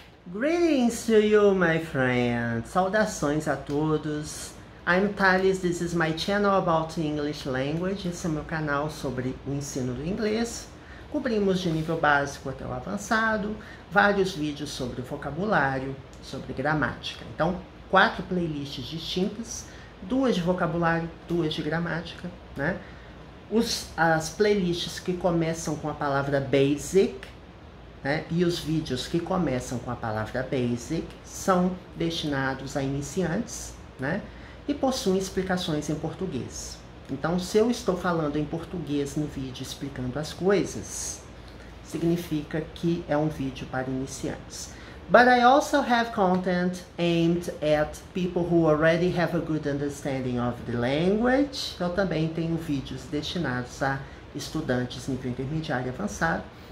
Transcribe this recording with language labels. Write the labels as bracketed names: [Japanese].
[English] Greetings to you, my friends. [Portuguese] Saudações a todos. [English] I'm Thales, this is my channel about English language. [Portuguese] Esse é o meu canal sobre o ensino do inglês. Cobrimos de nível básico até o avançado, vários vídeos sobre vocabulário, sobre gramática. Então, 4 playlists distintas, 2 de vocabulário, 2 de gramática, né? As playlists que começam com a palavra basic, né, e os vídeos que começam com a palavra basic são destinados a iniciantes, né, e possuem explicações em português. Então, se eu estou falando em português no vídeo explicando as coisas, significa que é um vídeo para iniciantes. [English] But I also have content aimed at people who already have a good understanding of the language. [Portuguese] Eu também tenho vídeos destinados a estudantes nível intermediário e avançado.